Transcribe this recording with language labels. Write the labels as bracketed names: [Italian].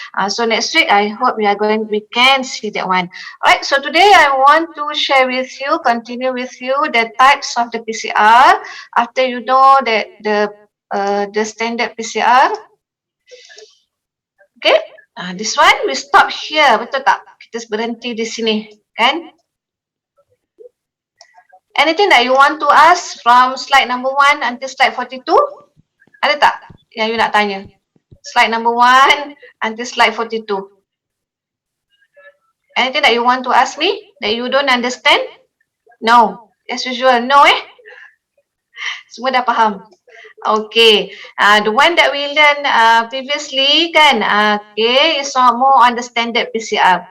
[English] So next week I hope we can see that one. Alright, so today I want to share with you, continue with you the types of the PCR after you know that the standard PCR. Okay, this one we stop here, [Malay] betul tak? Kita berhenti di sini, kan? [English] Anything that you want to ask from slide number 1 until slide 42? [Malay] Ada tak yang you nak tanya? [English] Slide number 1 until slide 42. Anything that you want to ask me that you don't understand? No. As usual, no [Malay] Semua dah faham? [English] Okay, the one that we learned previously kan, okay, is more on the standard PCR.